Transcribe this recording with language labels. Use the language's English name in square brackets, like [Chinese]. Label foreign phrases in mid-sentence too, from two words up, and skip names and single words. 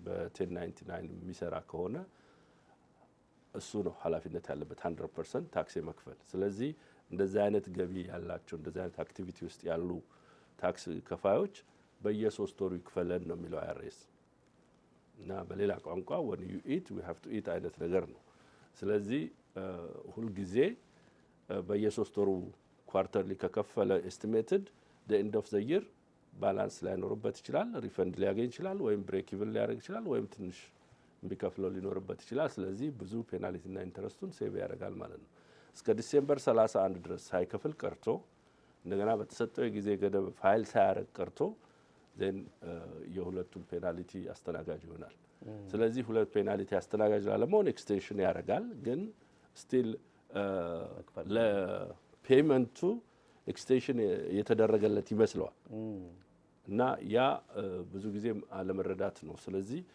[Amharic] በ1099 የሚሰራ ከሆነ እሱ ነው ኃላፊነት ያለበት 100% ታክስ የመክፈል። ስለዚህ እንደዚህ አይነት ገቢ ያላቸው እንደዚህ አይነት አክቲቪቲ ውስጥ ያሉ ታክስ ከፋዮች በየ3 ወሩ ይክፈለን ነው የሚለው IRS እና በሌላ ቋንቋ [English] when you eat we have to eat [Amharic] አይነት ነገር ነው። ስለዚህ ሁልጊዜ በየ3 ወሩ ኳርተርሊ ከከፈለ [English] estimated the end of the year [Amharic] ባላንስ ላይኖርበት ይችላል፣ ሪፈንድ ሊያገኝ ይችላል፣ ወይም [English] break even [Amharic] ሊያደርግ ይችላል፣ ወይም ትንሽ የሚከፍለው ሊኖርበት ይችላል። ስለዚህ ብዙ ፔናልቲና ኢንተረስቱን ሴቭ ያደርጋል ማለት ነው። እስከ ዲሴምበር 31 ድረስ ሳይከፍል ቀርቶ እንደገና በተሰጠው የጊዜ ገደብ ፋይል ሳያደርግ ቀርቶ ዜን የሁለቱም ፔናልቲ አስተናጋጅ ይሆናል። ስለዚህ ሁለት ፔናልቲ አስተናጋጅ ላለመሆን ኤክስቴንሽን ያደርጋል፣ ግን ስቲል ለፔመንቱ ኤክስቴንሽን የተደረገለት ይመስለዋል እና ያ ብዙ ጊዜ አለመረዳት ነው። ስለዚህ